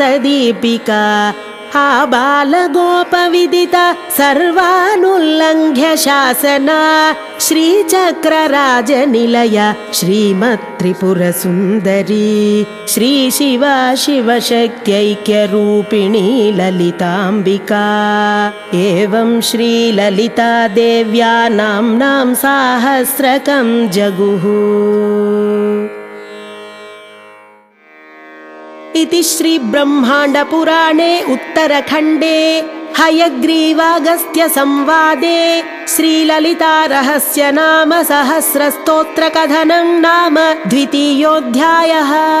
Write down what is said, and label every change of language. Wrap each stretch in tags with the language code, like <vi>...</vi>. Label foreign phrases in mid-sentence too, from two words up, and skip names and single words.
<sa>दीपिका आबालगोपविदित सर्वानुल्लङ्घ्य शासन श्रीचक्रराजनिलय श्रीमत्त्रिपुर सुन्दरि श्री शिव शिवशक्त्यैक्यरूपिणि ललिताम्बिका एवं श्री ललिता देव्या नाम्नां साहस्रकं जगुः. इति श्री ब्रह्मांड पुराणे उत्तरखंडे हयग्रीवागस्त्य संवादे श्रीललिता रहस्य नाम सहस्र स्तोत्र कथनं नाम द्वितीयोऽध्यायः.</sa>